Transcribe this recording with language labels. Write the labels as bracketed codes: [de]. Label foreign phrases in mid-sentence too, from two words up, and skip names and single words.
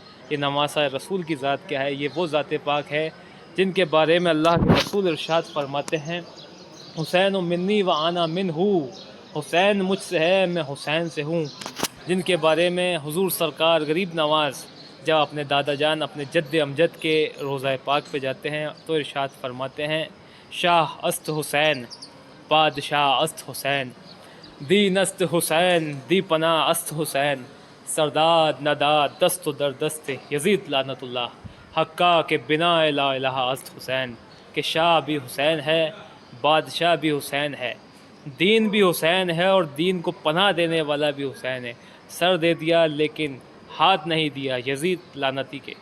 [ur] یہ نواسہ رسول کی ذات کیا ہے؟ یہ وہ ذات پاک ہے جن کے بارے میں اللہ کے رسول ارشاد فرماتے ہیں، [ar] حسین منی و انا منہ، [ur] حسین مجھ سے ہے، میں حسین سے ہوں۔ جن کے بارے میں حضور سرکار غریب نواز جب اپنے دادا جان اپنے جد امجد کے روضہ پاک پہ جاتے ہیں تو ارشاد فرماتے ہیں، [fa] شاہ است حسین، بادشاہ است حسین، دین است حسین، دی پناہ است حسین، سرداد نداد دست و در دست یزید لعنت اللہ، حقا کے بنا لا الہ است حسین، [ur] کہ شاہ بھی حسین ہے، بادشاہ بھی حسین ہے، دین بھی حسین ہے، اور دین کو پناہ دینے والا بھی حسین ہے۔ سر دے دیا لیکن ہاتھ نہیں دیا یزید لعنتی کے۔